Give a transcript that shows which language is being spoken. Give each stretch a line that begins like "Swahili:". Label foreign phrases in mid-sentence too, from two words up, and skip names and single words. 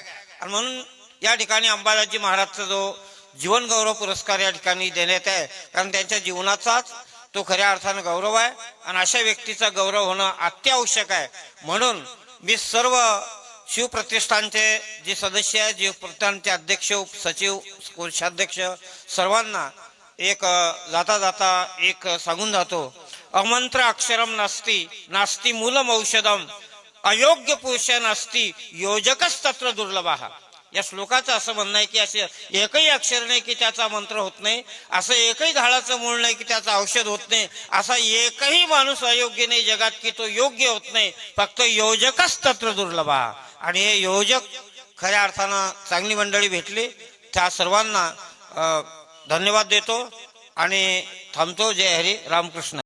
Marathi: आणि म्हणून या ठिकाणी अंबादासजी महाराजचा जो जीवन गौरव पुरस्कार या ठिकाणी देण्यात आहे, कारण त्यांच्या जीवनाचाच तो खऱ्या अर्थानं गौरव आहे आणि अशा व्यक्तीचा गौरव होणं अत्यावश्यक आहे। म्हणून मी सर्व शिवप्रतिष्ठानचे जे सदस्य आहेत, जे प्रतिष्ठानचे अध्यक्ष सचिव कोषाध्यक्ष सर्वांना एक जाता जाता एक सांगून जातो,
Sanskrit: अमंत्र अक्षरम नास्ति नास्ति मूलम औषधम अयोग्य पुरुष नास्ति योजकच तत्र दुर्लभः।
Marathi: या श्लोकाचं असं म्हणणं आहे की असे एकही अक्षर नाही की त्याचा मंत्र होत नाही, असं एकही झाडाचं मूळ नाही की त्याचं औषध होत नाही, असा एकही माणूस अयोग्य नाही जगात की तो योग्य होत नाही, फक्त
Sanskrit: योजकच तत्र दुर्लभः।
Marathi: आणि हे योजक खऱ्या अर्थानं चांगली मंडळी भेटली, त्या सर्वांना धन्यवाद देतो आणि थांबतो। जय हरी रामकृष्ण।